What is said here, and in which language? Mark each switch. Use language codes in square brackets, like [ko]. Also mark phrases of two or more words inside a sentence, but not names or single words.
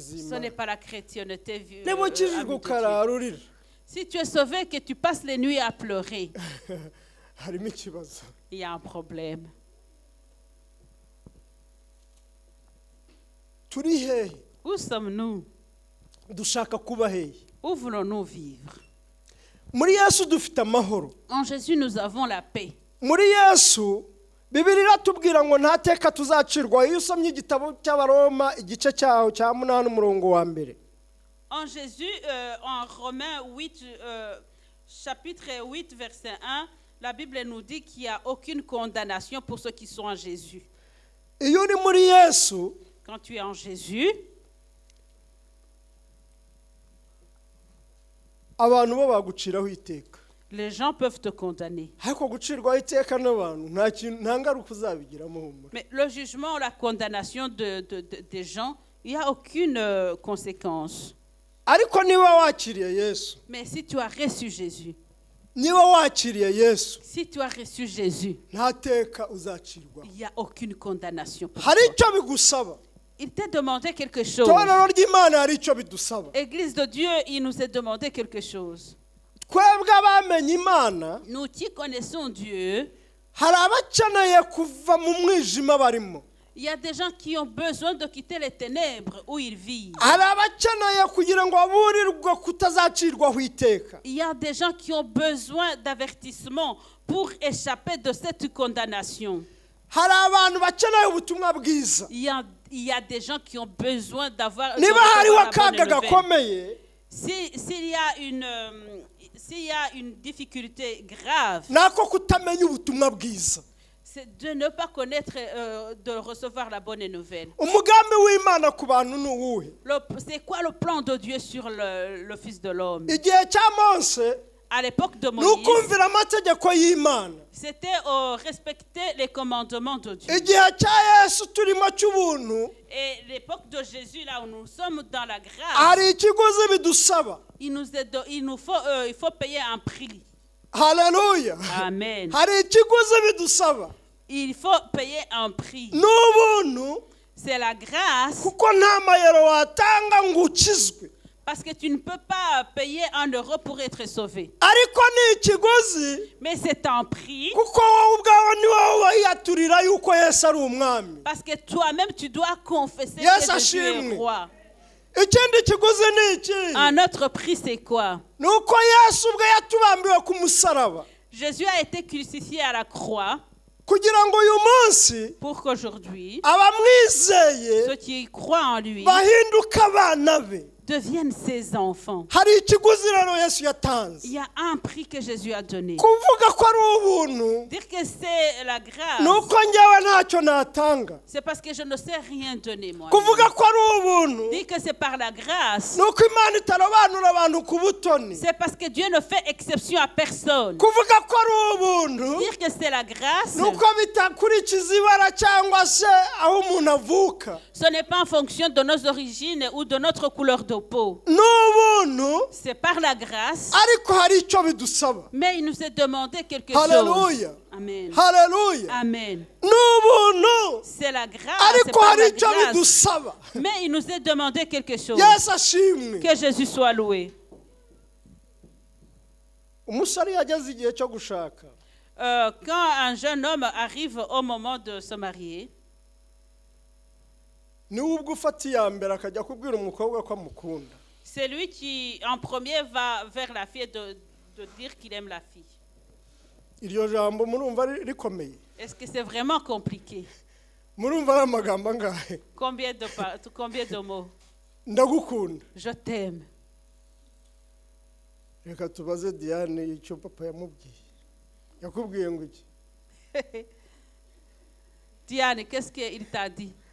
[fr] Ce [rw] z'Imana. [fr] n'est pas la chrétienté. [rw] niba ukijijwe ukarara urira [fr] Si tu es sauvé, que tu passes les nuits à pleurer, [rw] harimo ikibazo. [fr] il y a un problème. [rw] turi hehe? [fr] Où sommes-nous? [rw] dushaka kuba hehe? [fr] Où voulons-nous vivre? [rw] muri Yesu dufite amahoro. [fr] En Jésus, nous avons la paix. [rw] muri Yesu Bibiliya iratubwira ngo nta teka tuzacirwa. iyo usomye igitabo cy'Abaroma igice cyaho cya 8 umurongo wa mbere. [fr] En Jésus, en Romains 8, chapitre 8, verset 1, la Bible nous dit qu'il n'y a aucune condamnation pour ceux qui sont en Jésus. [rw] iyo uri muri Yesu [fr] Quand tu es en Jésus, [rw] abantu bo baguciraho iteka. [fr] les gens peuvent te condamner. [rw] ariko gucirwaho iteka n'abantu nta ngaruka uzabigiramo humura. [fr] Mais le jugement ou la condamnation des gens, il n'y a aucune conséquence. [rw] ariko niba wakiriye Yesu, [fr] Mais si tu as reçu Jésus, [rw] niba wakiriye Yesu, [fr] si tu as reçu Jésus, [rw] nta teka uzacirwaho. [fr] il n'y a aucune condamnation pour [rw] hari [fr] toi. [rw] icyo bigusaba. [fr] Il t'a demandé quelque chose. [rw] itorero ry'Imana hari icyo bidusaba. [fr] Église de Dieu, il nous a demandé quelque chose. [rw] twebwe abamenye Imana [fr] Nous qui connaissons Dieu, [rw] hari abakeneye kuva mu mwijima barimo. [fr] il y a des gens qui ont besoin de quitter les ténèbres où ils vivent. [rw] hari abakeneye kugira ngo baburirwe kutazacirwaho iteka. [fr] Il y a des gens qui ont besoin d'avertissement pour échapper de cette condamnation. [rw] hari abantu bakeneye ubutumwa bwiza. [fr] Il y a des gens qui ont besoin d'avoir de [rw] niba hariho [fr] recevoir la [rw] akaga [fr] bonne nouvelle. [rw] gakomeye [fr] S'il y a une difficulté grave, [rw] nako kutamenya ubutumwa bwiza. [fr] c'est de ne pas connaître, de recevoir la bonne nouvelle. [rw] umugambi w'Imana ku bantu ni uwuhe? [fr] C'est quoi le plan de Dieu sur le Fils de l'homme? [rw] igihe cya Mose [fr] À l'époque de [rw] ni [fr] Moïse, [rw] ukumvira amategeko y'Imana. [fr] c'était respecter les commandements de Dieu. [rw] igihe cya Yesu turimo cy'ubuntu [fr] Et l'époque de Jésus, là où nous sommes dans la grâce, [rw] hari ikiguzi bidusaba. [fr] il faut payer un prix. [rw] haleluya. Amen. hari ikiguzi bidusaba. [fr] Il faut payer un prix. [rw] n'ubuntu [fr] C'est la grâce, [rw] kuko nta mayero watanga ngo ukizwe. [fr] Parce que tu ne peux pas payer 1 euro pour être sauvé. [rw] ariko ni ikiguzi [fr] Mais c'est un prix. [rw] kuko wowe ubwawe ni wowe wayiyaturira yuko Yesu ari umwami. [fr] Parce que toi-même, tu dois confesser [rw] Yes, [fr] que Jésus est [rw] ashimwe. [fr] roi. [rw] Ikindi kiguzi ni iki? [fr] Un autre prix, c'est quoi? [rw] Ni uko Yesu ubwe yatubambiwe ku musaraba [fr] Jésus a été crucifié à la croix [rw] kugira ngo uyu munsi [fr] pour qu'aujourd'hui, [rw] abamwizeye [fr] ceux qui croient en lui [rw] bahinduke abana be. [fr] deviennent ses enfants. [rw] Hari ikiguzi rero Yesu yatanze. [fr] Il y a un prix que Jésus a donné. [rw] Kuvuga ko ari ubuntu [fr] Dire que c'est la grâce, [rw] ni uko njyewe ntacyo natanga. [fr] c'est parce que je ne sais rien donner moi. [rw] Kuvuga ko ari ubuntu [fr] Dire que c'est par la grâce, [rw] ni uko Imana itarobanura abantu ku butoni. [fr] c'est parce que Dieu ne fait exception à personne. [rw] Kuvuga ko ari ubuntu [fr] Dire que c'est la grâce, [rw] ni uko bitakurikiza ibara cyangwa se aho umuntu avuka. [fr] ce n'est pas en fonction de nos origines ou de notre couleur de peau. [rw] Ni ubuntu [fr] C'est par la grâce, [rw] ariko hari icyo bidusaba. [fr] mais il nous est demandé quelque [rw] Hallelujah. [fr] chose. [rw] Amen. Haleluya. Amen. Ni ubuntu [fr] C'est la grâce, c'est [rw] ariko [fr] par [rw] hari [fr] la [rw] icyo [fr] grâce. [rw] bidusaba. [fr] Mais il nous est demandé quelque chose. [rw] Yesu ashimwe. [fr] Que Jésus soit loué. [rw] Umusore yageze igihe cyo gushaka [fr] Quand un jeune homme arrive au moment de se marier, [rw] niwe ubwo ufata iya mbere akajya kubwira umukobwa ko amukunda. [fr] c'est lui qui en premier va vers la fille de dire qu'il aime la fille. [rw] Iryo jambo murumva rikomeye. [fr] Est-ce que c'est vraiment compliqué? [rw] Murumva ari amagambo angahe? [fr] Combien de mots? [rw] Ndagukunda. [fr] Je t'aime. [rw] Reka tubaze Diane icyo papa yamubwiye. Yakubwiye ngo iki? [fr] Diane, qu'est-ce qu'il t'a dit?